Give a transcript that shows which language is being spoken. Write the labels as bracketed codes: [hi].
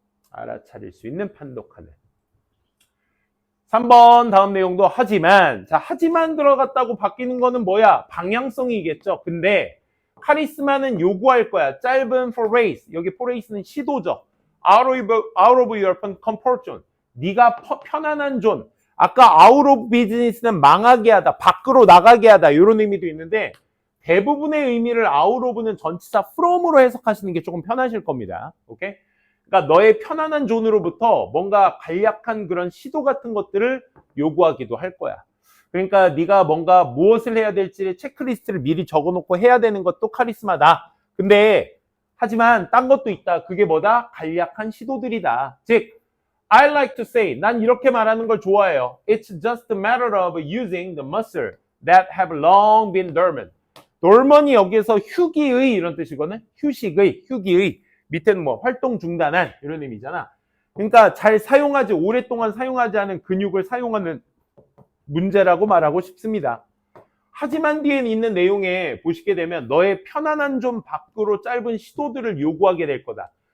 [ko] 알아차릴 수 있는 판독하는 3번 다음 내용도 하지만, 자, 하지만 들어갔다고 바뀌는 거는 뭐야? 방향성이겠죠. 근데 카리스마는 요구할 거야. 짧은 [en] for race, [ko] 여기 for race는 시도죠. [en] out of your comfort zone, [ko] 네가 편안한 존. 아까 [en] out of business [ko] 는 망하게 하다, 밖으로 나가게 하다 이런 의미도 있는데 대부분의 의미를 out of는 전치사 from으로 해석하시는 게 조금 편하실 겁니다. 오케이? 그러니까 너의 편안한 존으로부터 뭔가 간략한 그런 시도 같은 것들을 요구하기도 할 거야. 그러니까 네가 뭔가 무엇을 해야 될지 체크리스트를 미리 적어놓고 해야 되는 것도 카리스마다. 근데 하지만 딴 것도 있다. 그게 뭐다? 간략한 시도들이다. 즉 [en] I like to say, [ko] 난 이렇게 말하는 걸 좋아해요. [en] It's just a matter of using the muscle that have long been dormant. [ko] dormant이 여기에서 휴기의 이런 뜻이거든. 휴식의, 휴기의. 밑에는 뭐 활동 중단한 이런 의미잖아. 그러니까 잘 사용하지, 오랫동안 사용하지 않은 근육을 사용하는 문제라고 말하고 싶습니다. 하지만 뒤에 있는 내용에 보시게 되면 너의 편안한 좀 밖으로 짧은 시도들을 요구하게 될 거다.